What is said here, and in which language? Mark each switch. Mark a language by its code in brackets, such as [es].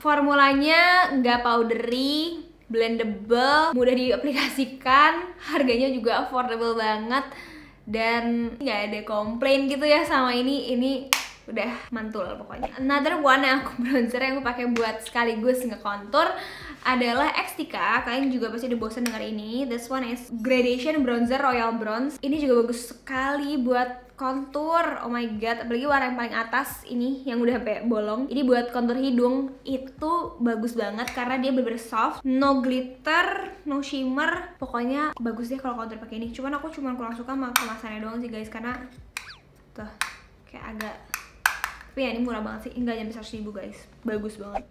[id] Formulanya nggak powdery, blendable, mudah diaplikasikan, harganya juga affordable banget, dan nggak ada komplain gitu ya sama ini udah mantul pokoknya. [en] Another one [id] yang aku bronzer yang aku pakai buat sekaligus nge-contour adalah Xtika. Kalian juga pasti udah bosan denger ini. [en] This one is Gradation Bronzer Royal Bronze. [id] Ini juga bagus sekali buat contour. [en] Oh my god, [id] apalagi warna yang paling atas ini yang udah sampai bolong. Ini buat contour hidung itu bagus banget karena dia bener-bener soft, [en] no glitter, no shimmer. [id] Pokoknya bagus deh kalau contour pakai ini. Cuman aku kurang suka sama kemasannya doang sih guys, karena tuh kayak agak, tapi ya ini murah banget sih, enggak nyampe 100.000 guys, bagus banget.